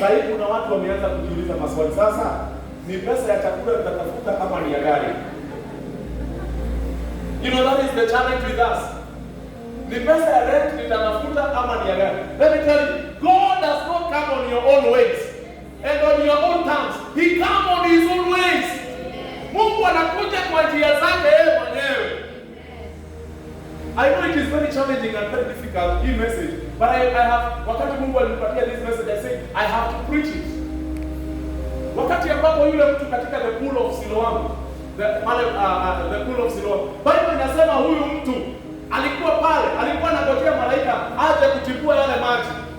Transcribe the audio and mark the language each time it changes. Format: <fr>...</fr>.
<sw>Sasa hivi kuna watu wameanza kujiuliza maswali. Sasa ni pesa ya chakula tutatafuta kama ni ya gari?</sw> <en>You know, that is the challenge with us.</en> <sw>Ni pesa ya rent nitatafuta ama ni ya gari?</sw> <en>Let me tell you, God does not come on your own ways and on your own terms. He comes on his own ways.</en> <sw>Mungu anakuja kwa njia zake yeye mwenyewe.</sw> <en>I know it is very challenging and very difficult,</en> <sw>hii message,</sw> <en>but I have,</en> <sw>wakati Mungu alinipatia</sw> <en>this message, I say I have to preach it.</en> <sw>Wakati ambapo yule mtu katika the pool of Siloam, the pool of Siloam, Bible inasema huyu mtu alikuwa pale, alikuwa anangojea malaika aje kutibua yale maji.</sw>